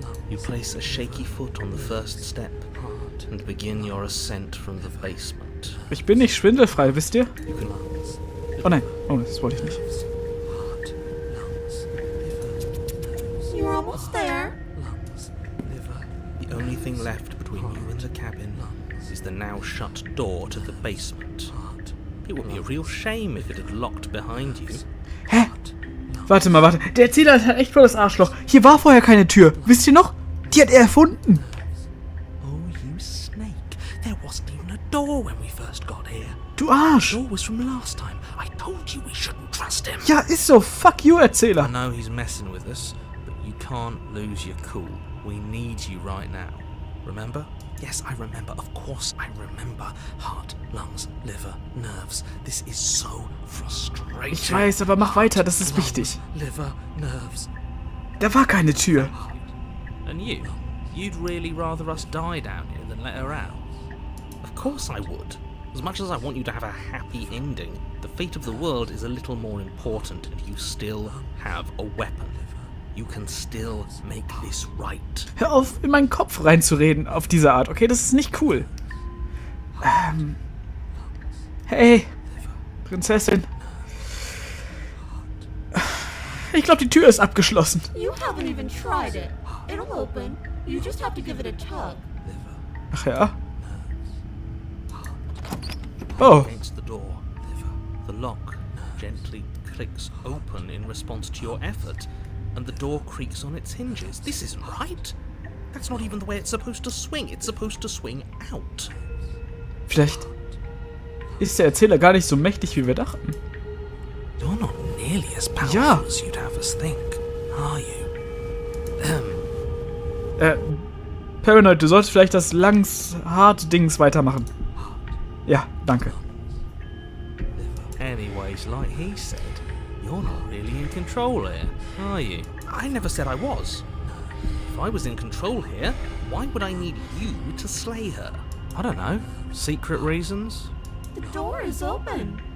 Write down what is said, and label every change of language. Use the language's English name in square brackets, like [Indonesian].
[English] You place a shaky foot on the first step and begin your ascent from the basement. [German] Ich bin nicht schwindelfrei, wisst ihr? [English] You can [German] Oh nein, das wollte ich nicht. [English] You're almost there. The only thing left between you and the cabin is the now shut door to the basement. It would be a real shame if it had locked behind you. [German] Hä? Warte. Der Erzähler ist halt echt voll das Arschloch. Hier war vorher keine Tür. Wisst ihr noch? Die hat er erfunden. [English] Oh, you snake. There wasn't even a door when we first got here. [German] Du Arsch. [English] The door was from last time. I told you we shouldn't trust him. [German] Ja, ist so. [English] Fuck you, I [German] Erzähler. [English] know he's messing with us, but you can't lose your cool. We need you right now. Remember? Yes, I remember. Of course I remember. Heart, lungs, liver, nerves. This is so frustrating. [German] Ich weiß, aber mach weiter, das ist wichtig. [English] Liver, nerves. [German] Da war keine Tür. [English] And you'd really rather us die down here than let her out? Of course I would. As much as I want you to have a happy ending, the fate of the world is a little more important, and you still have a weapon. You can still make this right. [German] Hör auf, in meinen Kopf reinzureden auf diese Art, okay? Das ist nicht cool. Hey, Prinzessin. Ich glaube, die Tür ist abgeschlossen. [English] You haven't even tried it. It'll open. You just have to give it a tug. [German] Ach ja? Oh, [English] Against the door. The lock gently clicks open in response to your effort, and the door creaks on its hinges. This isn't right. That's not even the way it's supposed to swing. It's supposed to swing out. [German] vielleicht ist der Erzähler gar nicht so mächtig, wie wir dachten. [English] You're not nearly as powerful [German] Ja. [English] as you'd have us think, are you? [German] Paranoid, du solltest vielleicht das Langs-Hart-Dings weitermachen. Ja, danke. [English] Anyways, like he said, you're not really in control here, are you? I never said I was. If I was in control here, why would I need you to slay her? I don't know. Secret reasons? The door is open.